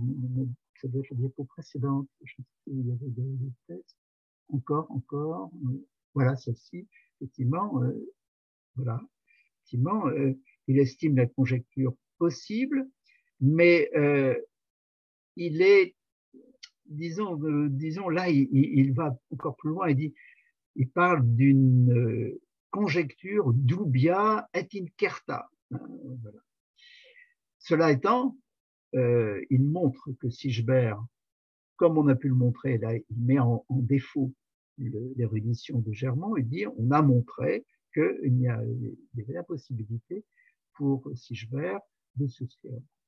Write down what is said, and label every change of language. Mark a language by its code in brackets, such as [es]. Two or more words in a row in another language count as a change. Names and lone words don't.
[fr] ça doit être la diapo précédente, je ne sais pas s'il y avait des textes, encore, voilà celle-ci, effectivement, voilà, effectivement, il estime la conjecture possible, mais il est, disons là, il va encore plus loin, il parle d'une conjecture [la] dubia et incerta. [fr] Voilà. Cela étant, il montre que Sigebert, comme on a pu le montrer, là, il met en défaut l'érudition de Germon et dit on a montré qu'il y avait la possibilité pour Sigebert de souscrire.